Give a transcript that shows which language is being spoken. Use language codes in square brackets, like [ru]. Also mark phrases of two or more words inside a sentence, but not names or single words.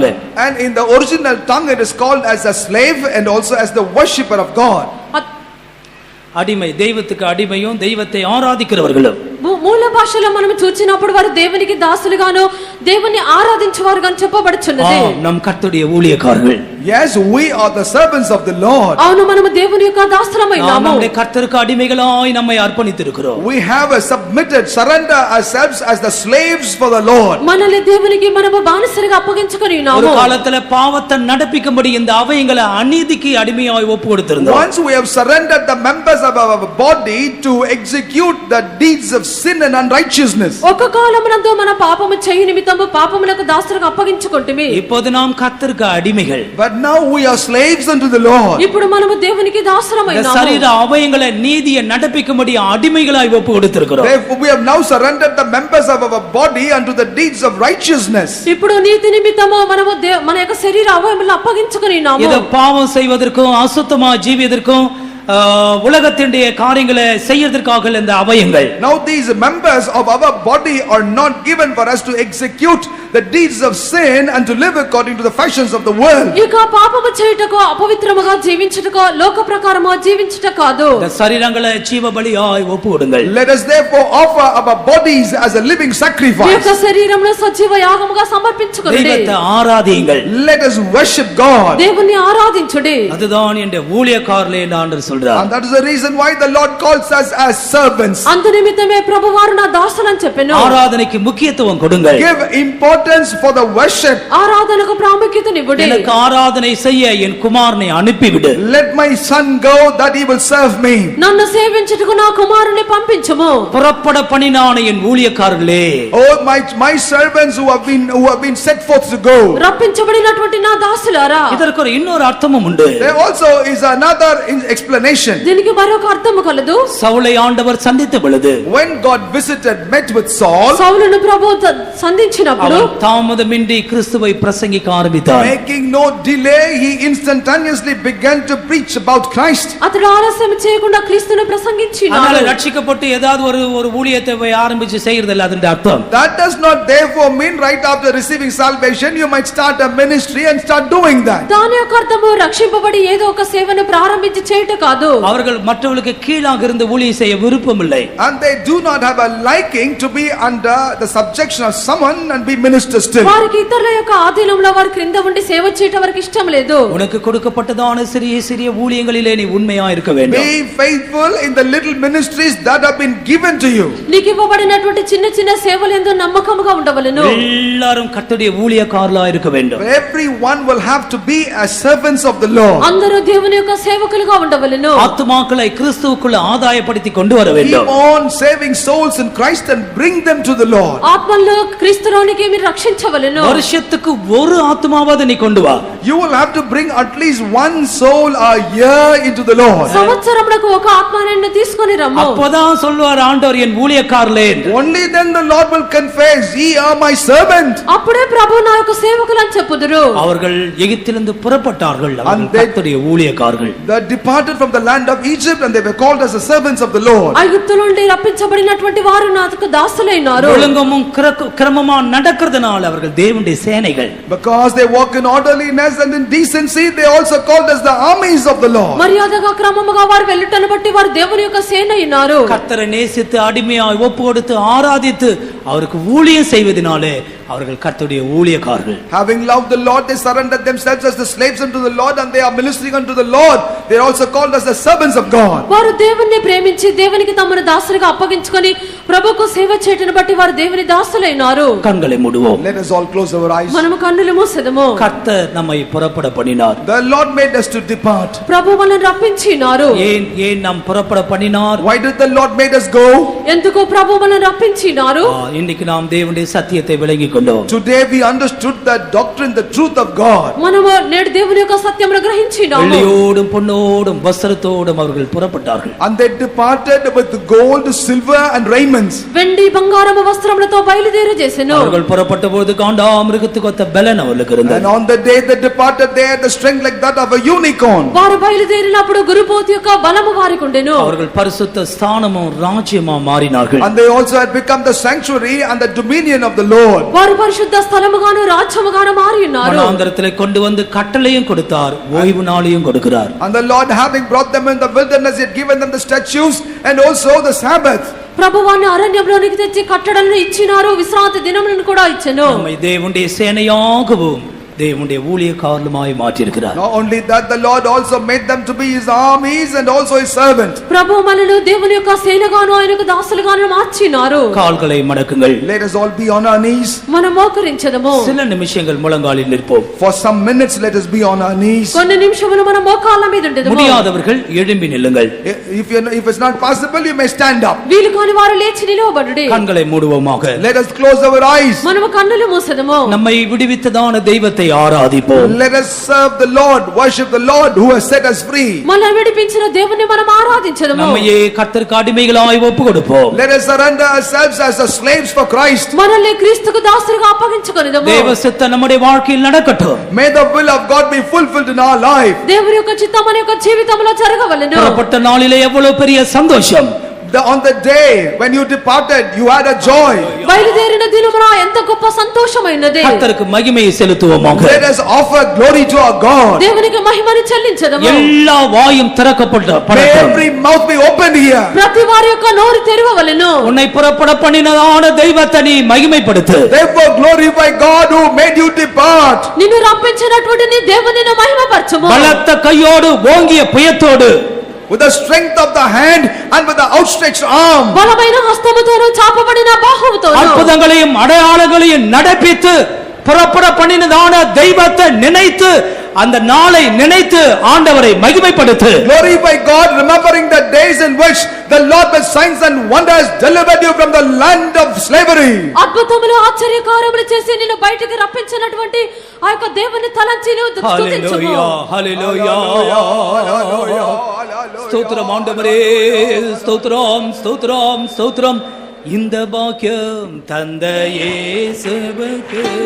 [en] And in the original tongue, it is called as a slave and also as the worshipper of God. [ta] அடிமை, தெய்வத்துக்கு அடிமையும் தெய்வத்தை ஆராதிக்கிறவர்களும். [te] మూల భాషలో మనం చూచినప్పుడు వారు దేవునికి దాసులుగాను దేవుని ఆరాధించేవారుగా చెప్పబడుచున్నది. [ta] நம் கர்த்தருடைய ஊழியக்காரர்கள். [en] Yes, we are the servants of the Lord. [te] అవును మనము దేవుని యొక్క దాసులమైనాము. [ta] நம்முடைய கர்த்தருக்கு அடிமைகளாய் நம்மை அர்ப்பணித்திருக்கிறோம். [en] We have a submitted, surrender ourselves as the slaves for the Lord. [te] మనల్ని దేవునికి మనము బానిసలుగా అప్పగించుకొని [ta] ஒரு [te] ఉన్నాము. [ta] காலத்துல பாவத்தை நடப்பிக்கும்படி இந்த அவைங்களை அநீதிக்கு அடிமையாய் ஒப்பு கொடுத்திருந்தோம். [en] Once we have surrendered the members of our body to execute the deeds of sin and unrighteousness. [te] ఒక కాలమునందు మన పాపము చేయి నిమిత్తము పాపములకు దాసులుగా అప్పగించుకొంటిమి. [ta] இப்போது நாம் கர்த்தருக்கு அடிமைகள். [en] But now we are slaves unto the Lord. [te] ఇప్పుడు మనము దేవునికి [ta] இந்த [te] దాసులమైనాము. [ta] சரீர அவயங்களை நீதியை நடப்பிக்கும்படி அடிமைகளாய் ஒப்பு கொடுத்திருக்கிறோம். [en] Therefore, we have now surrendered the members of our body unto the deeds of righteousness. [te] ఇప్పుడు నీతి నిమిత్తము మనము మన యొక్క శరీర అవయములను అప్పగించుకొని ఉన్నాము. [ta] இது பாவம் செய்வதற்கும் அசுத்தமா ஜீவியதற்கும் உலகத்தினுடைய காரியங்களை செய்யறதற்காக இந்த அவயங்கள். [en] Now these members of our body are not given for us to execute the deeds of sin and to live according to the fashions of the world. [te] ఇక పాపము చేయుటకు అపవిత్రముగా జీవించుటకు లోక ప్రకారముగా జీవించుట కాదు. [ta] இந்த சரீரங்களை ஜீவ பலியாய் ஒப்பு கொடுங்கள். [en] Let us therefore offer our bodies as a living [te] ఈ [en] sacrifice. [te] యొక్క శరీరమును సజీవ యాగముగా సమర్పించుకొనుడి. [ta] தெய்வத்தை ஆராதியுங்கள். [en] Let us worship God. [te] దేవుని ఆరాధించుడి. [ta] அதுதான் என்ற ஊழியக்காரர்களே என்று ஆண்டவர் சொல்றார். [en] And that is the reason why the Lord calls us as servants. [te] అందు నిమిత్తమే ప్రభువారు నా దాసులని చెప్పెను. [ta] ஆராதனைக்கு முக்கியத்துவம் கொடுங்கள். [en] Give importance for the worship. [te] ఆరాధనకు ప్రాముఖ్యతనివ్వుడి. [ta] எனக்கு ஆராதனை செய்ய என் குமாரனை அனுப்பிவிடு. [en] Let my son go that he will serve me. [te] నన్ను సేవించుటకు నా కుమారుని పంపించుము. [ta] புறப்பட பண்ணினான என் ஊழியக்காரர்களே. [en] Oh, my servants who have been set forth to go. [te] రప్పించబడినటువంటి నా దాసులారా. [ta] இதற்கு ஒரு இன்னொரு அர்த்தமும் உண்டு. [en] There also is another explanation. [te] దీనికి మరొక అర్థము కలదు. [ta] சவுலை ஆண்டவர் சந்தித்த பொழுது [en] When God met with Saul, [te] సౌలును ప్రభువు సంధించినప్పుడు [ta] அவர் தாமதமின்றி கிறிஸ்துவை பிரசங்கிக்க ஆரம்பித்தார். [en] making no delay, he instantaneously began to preach about Christ. [te] అతడు ఆలస్యం చేయకుండా క్రీస్తును ప్రసంగించినాడు. [ta] அதனால ரட்சிக்கப்பட்டு ஏதாவது ஒரு ஊழியத்தை ஆரம்பிச்சு செய்யறது இல்ல அதன் அர்த்தம். [en] That does not therefore mean right after receiving salvation you might start a ministry and start doing that. [te] దాని యొక్క అర్థము రక్షింపబడి ఏదో ఒక సేవను ప్రారంభించి చేయుట కాదు. [ta] அவர்கள் மற்றவர்களுக்கு கீழாக இருந்து ஊழியம் செய்ய விருப்பம் இல்லை. [en] And they do not have a liking to be under the subjection of someone and be ministers still. [te] వారికి ఇతరుల యొక్క ఆధీనంలో వారి క్రింద ఉండి సేవ చేయటం వారికి ఇష్టం లేదు. [ta] உனக்கு கொடுக்கப்பட்டதான சிறிய சிறிய ஊழியங்களிலே நீ உண்மையா இருக்க வேண்டும். [en] Be faithful in the little ministries that have been given to you. [te] నీకు ఇవ్వబడినటువంటి చిన్న చిన్న సేవలందు నమ్మకముగా ఉండవలెను. [ta] எல்லாரும் கர்த்தருடைய ஊழியக்காரர்களா இருக்க வேண்டும். [en] Everyone will have to be as servants of the Lord. [te] అందరూ దేవుని యొక్క సేవకులుగా ఉండవలెను. చేయవలెను. [ta] ஆத்துமாக்களை கிறிஸ்துவுக்குள்ள ஆதாயப்படுத்தி கொண்டு வர [en] Keep [ta] வேண்டும். [en] on saving souls in Christ and bring them to the Lord. [te] ఆత్మల్లో క్రీస్తులోనికి మీరు రక్షించవలెను. [ta] வருஷத்துக்கு ஒரு ஆத்துமாவது நீ கொண்டு வா. [en] You will have to bring at least one soul a year into the Lord. [te] సంవత్సరమునకు ఒక ఆత్మను తీసుకొని రమ్ము. [ta] அப்பதான் சொல்வார் ஆண்டவர் என் ஊழியக்காரர்களே. [en] Only then the Lord will confess, ye are my servant. [te] అప్పుడే ప్రభు నా యొక్క సేవకులు అని చెప్పుదురు. [ta] அவர்கள் எகிப்திலிருந்து புறப்பட்டார்கள். [en] And [ta] அவர்கள் கர்த்தருடைய ஊழியக்காரர்கள். [en] They departed from the land of Egypt and they were called as the servants of the Lord. [te] ఐగుప్తు నుండి రప్పించబడినటువంటి వారు నాకు దాసులైనారు. [ta] ஒழுங்கமும் கிரமமா நடக்கிறதுனால அவர்கள் தேவனுடைய சேனைகள். [en] Because they walk in orderliness and in decency, they also called as the armies of the Lord. [te] మర్యాదగా క్రమముగా వారు వెళ్ళటను బట్టి వారు దేవుని యొక్క సేన అయినారు. [ta] கர்த்தரை நேசித்து அடிமையாய் ஒப்பு கொடுத்து ஆராதித்து அவருக்கு ஊழியம் செய்வதனாலே அவர்கள் கர்த்தருடைய ஊழியக்காரர்கள். [en] Having loved the Lord, they surrendered themselves as the slaves unto the Lord and they are ministering unto the Lord. They are also called as the servants of God. [te] వారు దేవుని ప్రేమించి దేవునికి తమను దాసులుగా అప్పగించుకొని ప్రభువుకు సేవ చేయటను బట్టి వారు దేవుని దాసులైనారు. [ta] கண்களை மூடுவோம். [en] Let us all close our eyes. [te] మనము కన్నులు మూసెదము. [ta] கர்த்தர் நம்மை புறப்பட பண்ணினார். [en] The Lord made us to depart. [te] ప్రభు మనల్ని రప్పించినారు. [ta] ஏன் நாம் புறப்பட பண்ணினார்? [en] Why did the Lord made us go? [te] ఎందుకు ప్రభు మనల్ని రప్పించినారు? [ta] இன்னைக்கு நாம் தேவனுடைய சத்தியத்தை விளங்கிக் கொண்டோம். [en] Today we understood the doctrine, the truth of God. [te] మనము నేడు దేవుని యొక్క సత్యమును గ్రహించినాము. [ta] வெள்ளியோடும் பொன்னோடும் வஸ்திரத்தோடும் அவர்கள் புறப்பட்டார்கள். [en] And they departed with gold, silver and raiments. [te] వెండి బంగారము వస్త్రములతో బయలుదేరి చేసెను. [ta] அவர்கள் புறப்பட்ட போது காண்டாமிருகத்துக்கு ஒத்த பலன் அவர்களுக்கு [en] And [ta] இருந்தது. [en] on the day they departed, they had the strength like that of a unicorn. [te] వారు బయలుదేరినప్పుడు గురుపోతు యొక్క బలము వారికి ఉండెను. [ta] அவர்கள் பரிசுத்த ஸ்தானமும் ராஜ்யமா மாறினார்கள். [en] And they also had become the sanctuary and the dominion of the Lord. [te] వారు పరిశుద్ధ స్థలముగాను రాజ్యముగాను మారి ఉన్నారు. [ta] வனாந்தரத்திலே கொண்டு வந்து கட்டளையும் கொடுத்தார், ஓய்வு நாளையும் கொடுக்கிறார். [en] And the Lord, having brought them in the wilderness, he had given them the statutes and also the Sabbath. [te] ప్రభువాన్ని అరణ్యంలోనికి తెచ్చి కట్టడలను ఇచ్చినారు, విశ్రాంతి దినములను కూడా ఇచ్చెను. [ta] நம்மை தேவனுடைய சேனையாகவும் தேவனுடைய ஊழியக்காரருமாய் மாற்றியிருக்கிறார். [en] Not only that, the Lord also made them to be his armies and also his servant. [te] ప్రభు మనల్ని దేవుని యొక్క సేనగాను ఆయనకు దాసులుగాను మార్చినారు. [ta] கால்களை மடக்குங்கள். [en] Let us all be on our knees. [te] మనం మోకరించదము. [ta] சில நிமிஷங்கள் முழங்காலில் நிற்போம். [en] For some minutes, let us be on our knees. [te] కొన్ని నిమిషములు మనం మోకాళ్ళ మీద ఉండెదము. [ta] முடியாதவர்கள் எழும்பி நில்லுங்கள். [en] If it's not possible, you may stand up. [te] వీలు కాని వారు లేచి నిలవబడుడి. [ta] கண்களை மூடுவோமாக. [en] Let us close our eyes. [te] మనము కన్నులు మూసెదము. [ta] நம்மை விடுவித்ததான தெய்வத்தை ஆராதிப்போம். [en] Let us serve the Lord, worship the Lord who has set us free. [te] మనల్ని విడిపించిన దేవుని మనం ఆరాధించదము. [ta] நம்மையே கர்த்தருக்கு அடிமைகளாய் ஒப்பு கொடுப்போம். [en] Let us surrender ourselves as the slaves for Christ. [te] మనల్ని క్రీస్తుకు దాసులుగా అప్పగించుకొనిదము. [ta] தேவ சித்தம் நம்முடைய வாழ்க்கையில் நடக்கட்டும். [en] May the will of God be fulfilled in our life. [te] దేవుని యొక్క చిత్తం మన యొక్క జీవితంలో జరగవలెను. [ta] புறப்பட்ட நாளிலே எவ்வளவு பெரிய சந்தோஷம். [en] On the day when you departed, you had a joy. [te] బయలుదేరిన దినమున ఎంత గొప్ప సంతోషమైనది. [ta] கர்த்தருக்கு மகிமையை செலுத்துவோமாக. [en] Let us offer glory to our God. [te] దేవునికి మహిమను చెల్లించదము. [ta] எல்லா வாயும் திறக்கப்படட்டும். [en] Every mouth be opened here. [te] ప్రతి వారి యొక్క నోరు తెరవవలెను. [ta] உன்னை புறப்பட பண்ணினதான தெய்வத்தை நீ மகிமைப்படுத்து. [en] Therefore glorify God who made you depart. [te] నిన్ను రప్పించినటువంటి నీ దేవుని మహిమపరచుము. [ta] பலத்த கையோடு ஓங்கிய புயத்தோடு [en] With the strength of the hand and with the outstretched arm. [te] బలమైన హస్తముతోను చాపబడిన బాహువుతోను [ta] அற்புதங்களையும் அடையாளங்களையும் நடப்பித்து புறப்பட பண்ணினதான தெய்வத்தை நினைத்து அந்த நாளை நினைத்து ஆண்டவரை மகிமைப்படுத்து. [en] Glorify God, remembering the days in which the Lord with signs and wonders delivered you from the land of slavery. [te] అద్భుతములు ఆశ్చర్యకార్యములు చేసి నిన్ను బయటికి రప్పించినటువంటి ఆ యొక్క దేవుని తలంచి నువ్వు స్తుతించుము. హల్లెలూయా హల్లెలూయా [ta] ஸ்தோத்திரம் ஆண்டவரே, ஸ்தோத்திரம் ஸ்தோத்திரம் ஸ்தோத்திரம். இந்த பாக்கியம் தந்த இயேசுவுக்கு